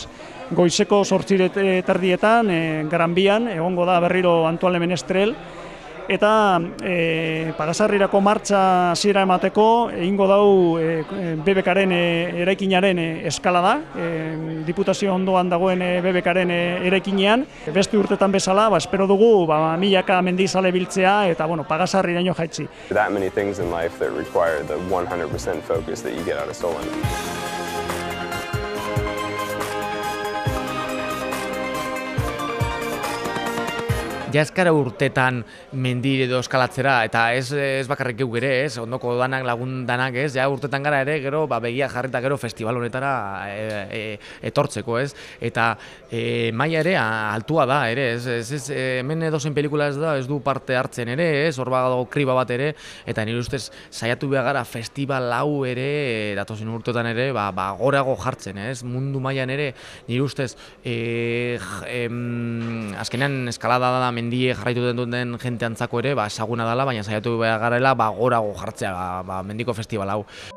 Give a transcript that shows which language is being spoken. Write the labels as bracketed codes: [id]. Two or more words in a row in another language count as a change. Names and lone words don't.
[eu] Goizeko 8:30 Gran Bian egongo da berriro Antoine Menestrel eta Pagasarrirako martxa hasiera emateko egingo dau BBKaren eraikinaren eskalada, Diputazio ondoan dagoen BBKaren eraikinean. Beste urtetan bezala, espero dugu milaka mendizale biltzea eta Pagasarriraino jaitsi. [en] That many things in life that require the 100% focus that you get out of Solon. [eu] Ja eskara urtetan mendi edo eskalatzera, eta ez bakarrik geu ere, ez, ondoko danak, lagun danak, ez, ja urtetan gara ere, gero, begia jarrita gero festival honetara etortzeko, ez, eta maila ere altua da, ere, ez, hemen edozein pelikula ez du parte hartzen ere, ez, hor badago kriba bat ere, eta nire ustez saiatu behar gara festival hau ere, datozen urtetan ere, gorago jartzen, ez, mundu mailan ere, nire ustez, azkenean eskalada da mendie jarraitu duten jente antzako ere, esaguna dela, baina saiatu behar garela, gorago jartzea, mendiko festival hau.